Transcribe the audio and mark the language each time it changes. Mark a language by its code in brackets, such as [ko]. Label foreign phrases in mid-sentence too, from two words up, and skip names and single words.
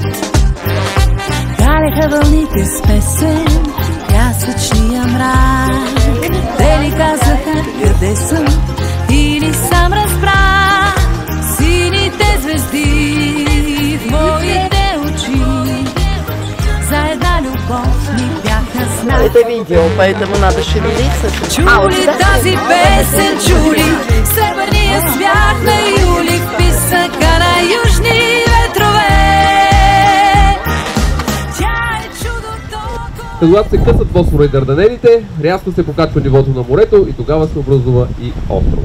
[bg] Галеха вълните с песен, пясъчния мрак. Те ли казаха къде съм или сам разбрах? Сините звезди в моите очи за една любов ми бяха знак. [ru] Это видео, поэтому надо шевелиться. [bg] Чули тази песен, чули сребърния смях на юли в писъка на южни ветрове. Тя е чудото. Когато се късат Босфора и Дарданелите, рязко се покачва нивото на морето и тогава се образува и острова.